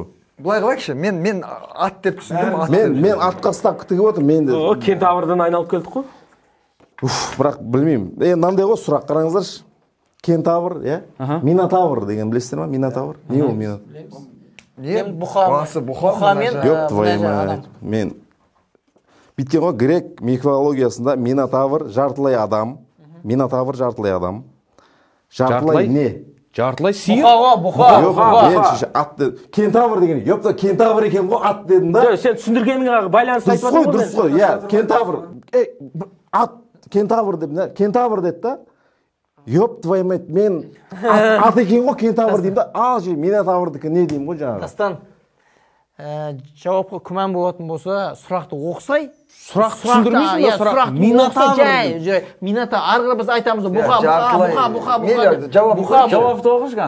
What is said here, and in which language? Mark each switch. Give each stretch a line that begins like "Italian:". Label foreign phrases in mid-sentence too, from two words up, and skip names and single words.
Kazakh: былай қылайықшы мен ат деп түсіндім мен атқа ставка тігіп отырмын мен де О, кентаврдан айналып келдік қой. бірақ білмеймін мынандай ғой сұрақ қараңыздаршы кентавр иә минотавр деген білесіздер ма минотавр не ол минотавр не бұқа басы бұқа мен
Russian: Ёб твою мать.
Kazakh: Мен бүйткен ғой грек мифологиясында минотавр жартылай адам. Жартылай не? Жартылай сиыр. бұқа Ат кентавр деген. Ёпта кентавр екен ғой ат дедім да. Жоқ, сен түсіндіргеніңе байланысты айтып отырмын ғой. Дұрыс қой. Иә, кентавр. Ат кентавр деп, кентавр деді да.
Russian: Ёп твою мать,
Kazakh: мен ат екен ғой кентавр деймін да. Ал же минотаврдікі не деймін ғой жаңағы. дастан жауапқа күмән болатын болса сұрақты оқысай Сұрақ түсіндірмейсің ба сұрақ? минотавр ары қарай біз айтамыз бұқа Жауапты оқыш қан.